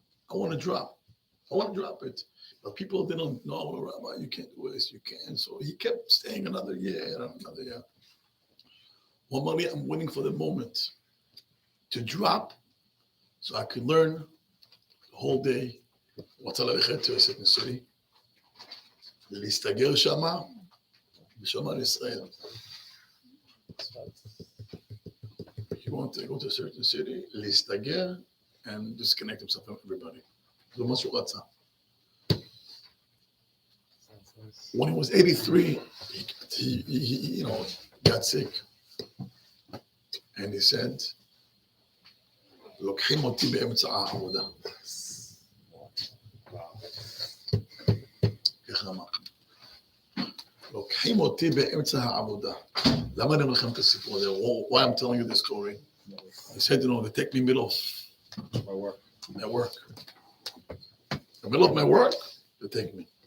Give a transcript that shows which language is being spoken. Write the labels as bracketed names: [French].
[English] I want to drop it. But people didn't know, Rabbi, you can't do this, you can't. So he kept staying another year. Well, Mali, I'm waiting for the moment to drop so I could learn the whole day. [Hebrew] רוצה ללכת [English] to a certain city, [Hebrew] להסתגר שמה, ושמה לישראל. [English] He wanted to go to a certain city, [Hebrew] להסתגר, [English] and disconnect himself from everybody. [Hebrew] זה מה שהוא רצה. [English] When he was 83, he got sick. And he said, [Hebrew] לוקחים אותי באמצע העבודה. איך אמר? לוקחים אותי באמצע העבודה. למה אני אומר לכם את הסיפור הזה? [English] Why I'm telling you this story? He said, they take me in the middle of my work. In the middle of my work, they take me.